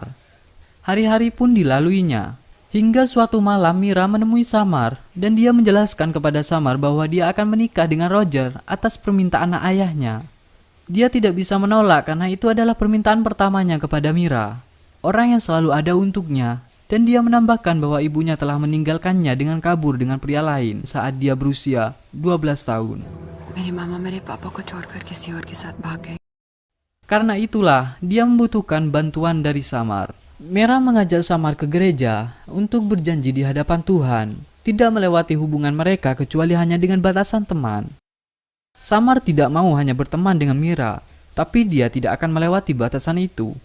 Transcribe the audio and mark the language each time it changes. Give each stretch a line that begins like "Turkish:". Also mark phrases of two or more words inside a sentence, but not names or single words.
Indonesian: Hari-hari pun dilaluinya, hingga suatu malam Mira menemui Samar dan dia menjelaskan kepada Samar bahwa dia akan menikah dengan Roger atas permintaan ayahnya. Dia tidak bisa menolak karena itu adalah permintaan pertamanya kepada Mira, orang yang selalu ada untuknya, dan dia menambahkan bahwa ibunya telah meninggalkannya dengan kabur dengan pria lain saat dia berusia 12 tahun.
Hindi: मेरी मामा मेरे पापा को छोड़कर किसी और के साथ भाग गए.
Indonesian: Karena itulah, dia membutuhkan bantuan dari Samar. Mira mengajak Samar ke gereja untuk berjanji di hadapan Tuhan, tidak melewati hubungan mereka kecuali hanya dengan batasan teman. Samar tidak mau hanya berteman dengan Mira, tapi dia tidak akan melewati batasan itu.